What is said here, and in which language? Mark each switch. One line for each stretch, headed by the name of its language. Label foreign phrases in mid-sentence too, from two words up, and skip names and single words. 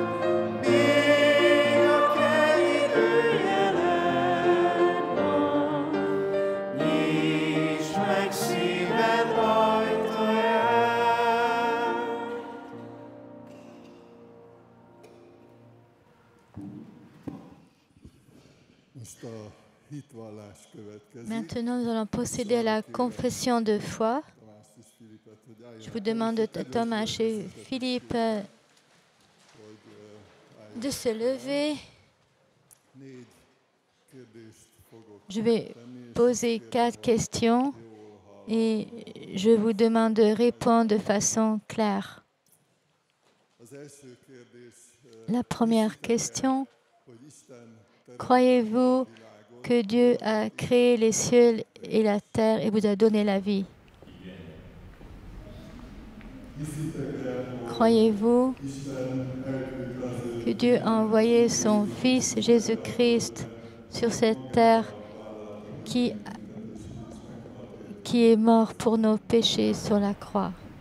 Hungarian: Még a kell időjeled van, nyisd meg szíved ajtaját. Most a hitvallás következik.
French: Maintenant, nous allons procéder à la confession de foi.
Hungarian: Tamást és Filipet, hogy
French: Je
Hungarian: álljanak
French: vous demande, Thomas et Philippe, de se lever.
Hungarian: 4 kérdést fogok
French: Je vais
Hungarian: tenni, és
French: poser 4 questions et je vous demande de répondre de façon claire.
Hungarian: az első kérdés,
French: La première question,
Hungarian: hogy Isten
French: croyez-vous que Dieu a créé les cieux et la terre et vous a donné la vie? Croyez-vous que Dieu a envoyé son Fils Jésus-Christ sur cette terre qui est mort pour nos péchés sur la croix?